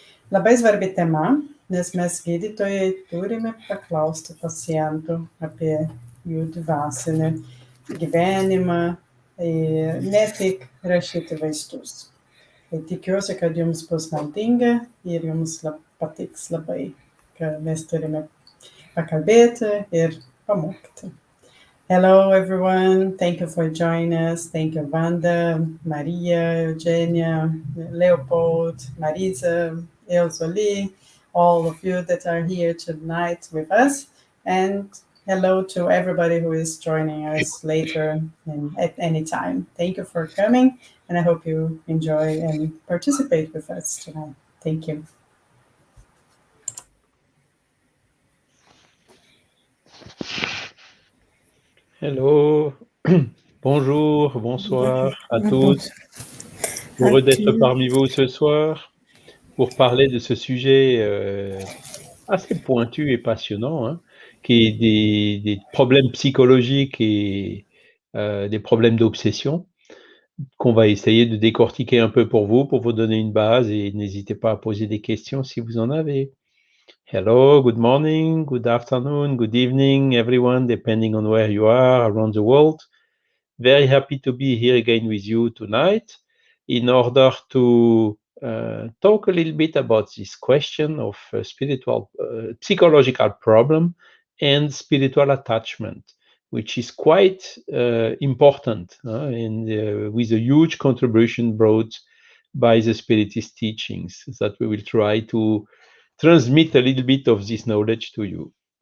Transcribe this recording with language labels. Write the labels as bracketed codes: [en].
[lt] Labai svarbi tema, nes mes gydytojai turime paklausti pacientų apie jų dvasinį gyvenimą, ne tik rašyti vaistus. Tai tikiuosi, kad jums bus naudinga ir jums patiks labai, kad mes turime pakalbėti ir pamokti. [en] Hello everyone, thank you for joining us. Thank you Wanda, Maria, Eugenia, Leopold, Marisa, Elsa Lee, all of you that are here tonight with us. And hello to everybody who is joining us later and at any time. Thank you for coming, and I hope you enjoy and participate with us tonight. Thank you. [fr] Hello, bonjour, bonsoir à tous. Heureux d'être parmi vous ce soir pour parler de ce sujet assez pointu et passionnant, hein, qui est des problèmes psychologiques et des problèmes d'obsession qu'on va essayer de décortiquer un peu pour vous donner une base, et n'hésitez pas à poser des questions si vous en avez. [en] Hello, good morning, good afternoon, good evening, everyone, depending on where you are around the world. Very happy to be here again with you tonight in order to talk a little bit about this question of psychological problem and spiritual attachment, which is quite important and with a huge contribution brought by the Spiritist teachings that we will try to transmit a little bit of this knowledge to you.